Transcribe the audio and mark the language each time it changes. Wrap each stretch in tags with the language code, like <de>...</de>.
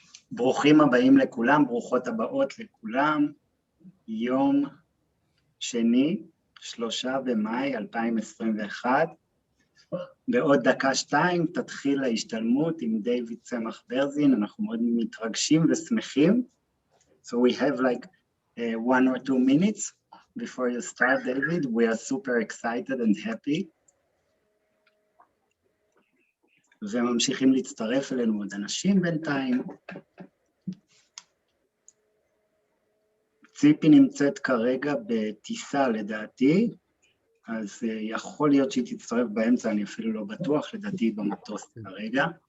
<he>ברוכים הבאים לכולם, ברוכות הבאות לכולם. יום שני, 3 במאי 2021. בעוד דקה-שתיים תתחיל ההשתלמות עם דיוויד צמח ברזין. אנחנו מאוד מתרגשים ושמחים.</he> <en>So we have like 1 or 2 minutes before you start, David. We are super excited and happy.</en> <he>וממשיכים להצטרף אלינו עוד אנשים בינתיים. ציפי נמצאת כרגע בטיסה לדעתי, אז יכול להיות שהיא תצטרף באמצע, אני אפילו לא בטוח, לדעתי במטוס כרגע.</he>